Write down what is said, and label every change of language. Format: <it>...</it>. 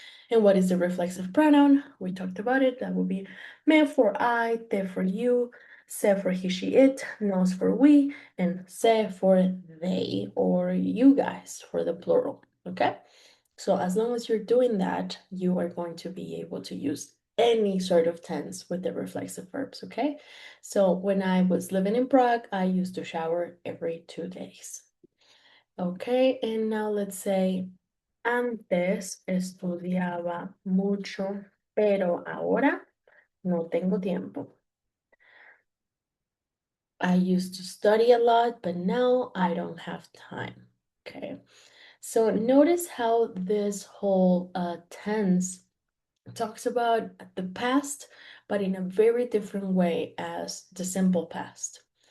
<en>And what is the reflexive pronoun? We talked about it. That would be me for I, te for you, se for he, she, it, nos for we, and se for they or you guys for the plural. Okay? So as long as you're doing that, you are going to be able to use any sort of tense with the reflexive verbs. Okay? So when I was living in Prague, I used to shower every 2 days.</en> <es>Okay, and now let's say antes estudiaba mucho, pero ahora no tengo tiempo.</es> <en>I used to study a lot, but now I don't have time. Okay, so notice how this whole tense talks about the past, but in a very different way as the simple past.</en>